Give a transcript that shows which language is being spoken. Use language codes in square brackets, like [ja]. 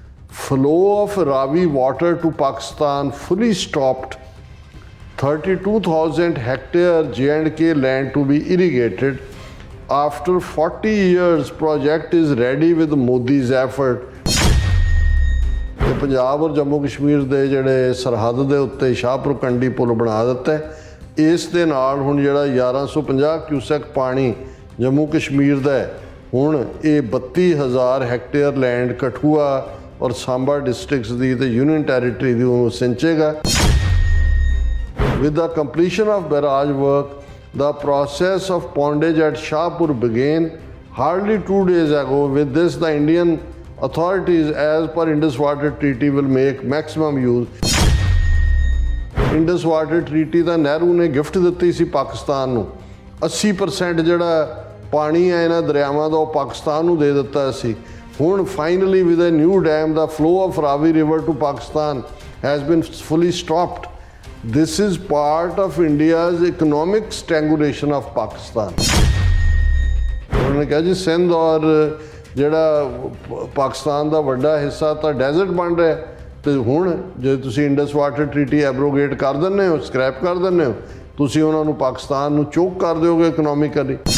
[en] Flow of Ravi water to Pakistan fully stopped. 32,000 hectare J&K land to be irrigated. After 40 years, project is ready with Modi's effort. [pa] Punjab ਔਰ ਜੰਮੂ ਕਸ਼ਮੀਰ ਦੇ ਜਿਹੜੇ ਸਰਹੱਦ ਦੇ ਉੱਤੇ ਸ਼ਾਹਪੁਰਕੰਡੀ ਪੁਲ ਬਣਾ ਦਿੱਤਾ। ਇਸ ਦੇ ਨਾਲ ਹੁਣ ਜਿਹੜਾ 1150 ਕਿਊਸੈਕ ਪਾਣੀ ਜੰਮੂ ਕਸ਼ਮੀਰ ਦਾ ਹੁਣ ਇਹ 32,000 ਹੈਕਟੇਅਰ ਲੈਂਡ ਕਠੂਆ ਔਰ ਸਾਂਬਾ ਡਿਸਟ੍ਰਿਕਟਸ ਦੀ ਤੇ ਯੂਨੀਅਨ ਟੈਰੀਟਰੀ ਦੀ ਉਹਨੂੰ ਸਿੰਚੇਗਾ। [en] With the completion of barrage work, the process of pondage at Shahpur began hardly 2 days ago. With this, the Indian authorities, as per Indus-Water Treaty, will make maximum use. [pa] Indus-Water Treaty ਦਾ ਨਹਿਰੂ ਨੇ gift ਦਿੱਤੀ ਸੀ ਪਾਕਿਸਤਾਨ ਨੂੰ। 80% ਜਿਹੜਾ ਪਾਣੀ ਹੈ ਇਹਨਾਂ ਦਰਿਆਵਾਂ ਦਾ ਉਹ ਪਾਕਿਸਤਾਨ ਨੂੰ ਦੇ ਦਿੱਤਾ ਸੀ। [en] ਹੁਣ finally with a new dam, the flow of Ravi river to Pakistan has been fully stopped. This is part of India's economic strangulation of Pakistan. [hi] उन्होंने कहा जी सिंध और [pa] ਜਿਹੜਾ ਪਾਕਿਸਤਾਨ ਦਾ ਵੱਡਾ ਹਿੱਸਾ ਤਾਂ ਡੈਜ਼ਰਟ ਬਣ ਰਿਹਾ ਤੇ ਹੁਣ ਜੇ ਤੁਸੀਂ ਇੰਡਸ ਵਾਟਰ ਟਰੀਟੀ ਐਬਰੋਗੇਟ ਕਰ ਦਿੰਦੇ ਹੋ, ਸਕ੍ਰੈਪ ਕਰ ਦਿੰਦੇ ਹੋ, ਤੁਸੀਂ ਉਹਨਾਂ ਨੂੰ ਪਾਕਿਸਤਾਨ ਨੂੰ ਚੋਕ ਕਰ ਦਿਓਗੇ ਇਕਨੋਮਿਕਲੀ।